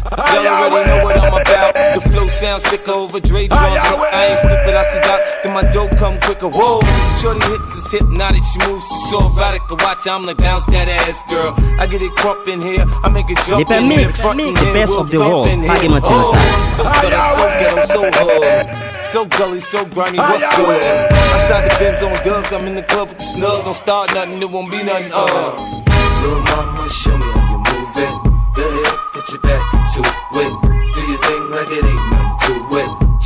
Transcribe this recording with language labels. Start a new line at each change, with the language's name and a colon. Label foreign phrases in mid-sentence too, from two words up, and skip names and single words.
English: Y'all already know what I'm about. The flow sounds sicker over Dre drums. I ain't stupid, I see that. Then my dope come quicker. Whoa, shorty hips is hypnotic. She moves, she's so erotic. I watch her, I'm like, bounce that ass, girl. I get it crump in here, I make it jump Lepè in here. mix, Front in the here, best we'll of the thump world. in
Haitian Creole: Pa here. gen manti nan sa.
English: So ghetto, so ghetto, so hood. So gully, so grimy, what's good? Outside the Benz on dubs, I'm in the club with the snug. Don't start nothing, it won't be nothing, Little mama, show me how you move it. Go ahead, put your back into it. Do your thing like it ain't nothing to it.